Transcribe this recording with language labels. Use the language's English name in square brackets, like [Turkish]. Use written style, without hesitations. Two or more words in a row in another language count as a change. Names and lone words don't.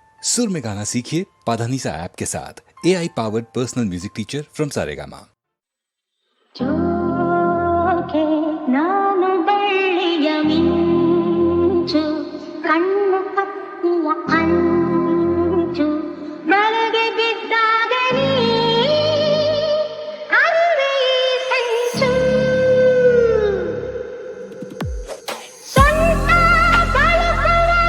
[Hindi] सुर में गाना सीखिए पाधानीसा ऐप के साथ [English] AI powered personal music teacher from [Hindi] सारेगामा। [Kannada] ನಾನು ಬೆಳ್ಳಿಯ ಮಿಂಚು ಕಣ್ಣು ಕತ್ತಿಯ ಅಂಚು ಬಲಗೆ ಬಿದ್ದಾಗ ನೀ ಅರುವೆ ಸಂಚು ಸೊಂಟ ಬಳುಕುವಾಗ